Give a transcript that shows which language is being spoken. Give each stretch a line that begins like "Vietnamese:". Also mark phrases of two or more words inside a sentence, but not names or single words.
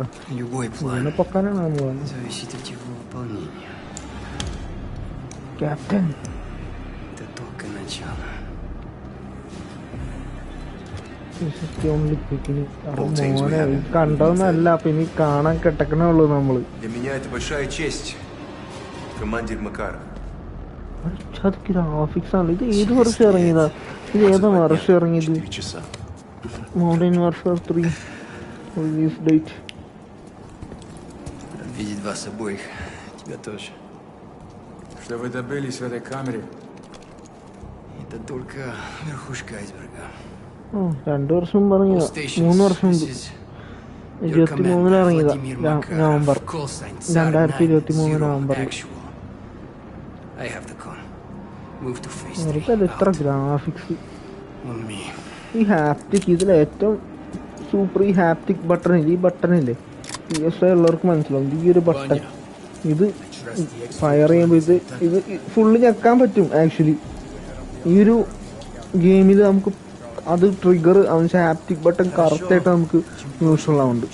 Russian: Любой
Malayalam: ഇതിനെ
Russian: план
Malayalam: പൊക്കാനാണ് നമ്മൾ
Russian: зависит от его выполнения.
Malayalam: ക്യാപ്റ്റൻ.
Russian: Это только начало.
Malayalam: മോനെ കണ്ടതൊന്നല്ല, അപ്പൊ ഇനി കാണാൻ കിടക്കണേ ഉള്ളൂ നമ്മള്.
Russian: Для меня это большая честь, командир Макаров.
Malayalam: ഗ്രാഫിക്സ് ആണ്. ഇത് ഏത് വർഷം ഇറങ്ങിയതാ? ഇത് ഏതാ വർഷം ഇറങ്ങിയത്?
Russian: 4 часа.
English: Modern Warfare 3 release date.
Russian: Видеть вас обоих. Тебя тоже. Что вы добились в этой камере? Это только верхушка айсберга.
Malayalam: 2 വർഷം പറഞ്ഞതാ,
English: All stations,
Malayalam: 3 വർഷം മുമ്പ്
English: this is your 23 commander,
Malayalam: ഇറങ്ങിയതാ.
English: Vladimir Makarov.
Malayalam: നവംബർ
English: Call sign SAR
Malayalam: 2023 നവംബർ.
English: actual. I have the con. Move to phase
Malayalam: വെറുതെ
English: 3.
Malayalam: എത്ര ഗ്രാഫിക്സ്.
English: On me.
Malayalam: ഈ ഹാപ്റ്റിക് ഇതിൽ ഏറ്റവും സൂപ്പർ ഈ
English: haptic button
Malayalam: ഇല്ലേ, ഈ ബട്ടണില്ലേ, PS ഉള്ളവർക്ക് മനസ്സിലാവും. ഈ ഒരു ബട്ടൺ ഇത് ഫയർ ചെയ്യുമ്പോൾ ഇത് ഫുള്ള് ഞെക്കാൻ പറ്റും. ആക്ച്വലി ഈ ഒരു ഗെയിമിൽ നമുക്ക് അത് ട്രിഗർ അവൻ്റെ
English: haptic button
Malayalam: കറക്റ്റായിട്ട് നമുക്ക് യൂസ്ഫുൾ ആവുന്നുണ്ട്.